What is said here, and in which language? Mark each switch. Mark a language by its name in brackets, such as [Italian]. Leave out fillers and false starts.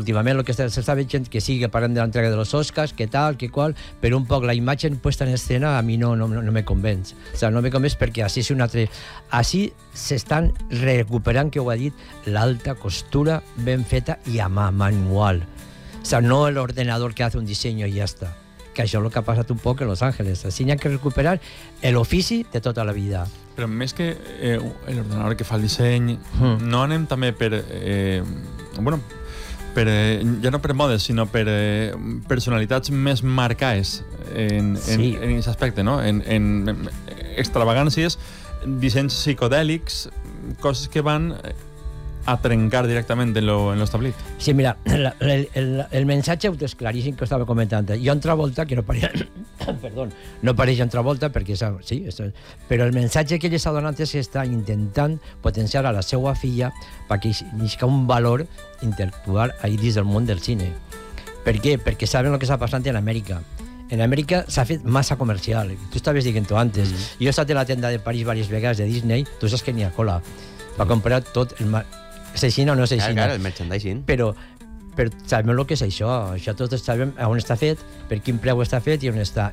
[Catalan] Últimament el que s'està veient gent que [Spanish] sigue [Catalan] parlant de l'entrega de los Oscars, que tal, que qual, però un poc la imatge [Spanish] puesta [Catalan] en escena a mi no me convenç. O sigui, no me convenç perquè així és un altre... Així s'estan recuperant, que ho ha dit, l'alta costura ben feta i a mà, manual. [Spanish] O sea, no el ordenador que hace un diseño y ya está. [Catalan] Que això és el que ha passat un poc en Los Ángeles. [Spanish] Así [Catalan] n'hi ha que recuperar l'ofici de tota la vida. Però més que l'ordenador que fa el disseny, no anem també per... bueno, per, ja no per modes, sinó per personalitats més marcades en aquest aspecte, no? En extravagàncies, dissenys psicodèlics, coses que van... [Spanish] a trencar directamente en lo establecido. Sí, mira, el mensaje es clarísimo que estaba comentando. John Travolta, que no parece... perdón, no parece John Travolta, porque es... Sí, eso, pero el mensaje que les ha dado antes es está intentando potenciar a [Catalan] la seua filla [Spanish] para que nisca un valor intelectual ahí desde el mundo del cine. ¿Por qué? Porque saben lo que está pasando en América. [Catalan] En Amèrica s'ha fet massa comercial. Tu estaves dient-ho antes. Mm-hmm. Jo he estat a la tenda de París diverses vegades de Disney, tu saps que n'hi ha cola. Va comprar tot el... És així o no és així? Clar, el merchandising. Però sabem el que és això. Això tots sabem on està fet, per quin preu està fet i on està.